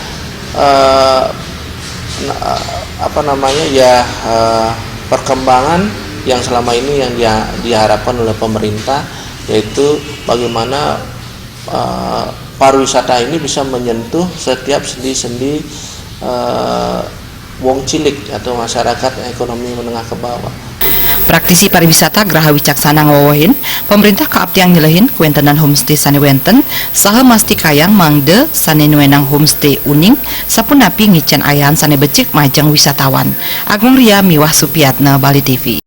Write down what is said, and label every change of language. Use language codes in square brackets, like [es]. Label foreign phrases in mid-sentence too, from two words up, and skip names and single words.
[id] perkembangan yang selama ini yang diharapkan oleh pemerintah, yaitu bagaimana pariwisata ini bisa menyentuh setiap sendi-sendi [jv] wong cilik [id] atau masyarakat ekonomi menengah ke bawah. Praktisi pariwisata [ban] Graha Wicaksana ngawawahin, pemerintah kaaptiang nyelehin kuentenan homestay sane wenten, saha masti kayang mangde sane nuenang homestay uning, sapunapi ngicen ayahan sane becik majang wisatawan. Agung Ria Miwah Supiatna, Bali TV.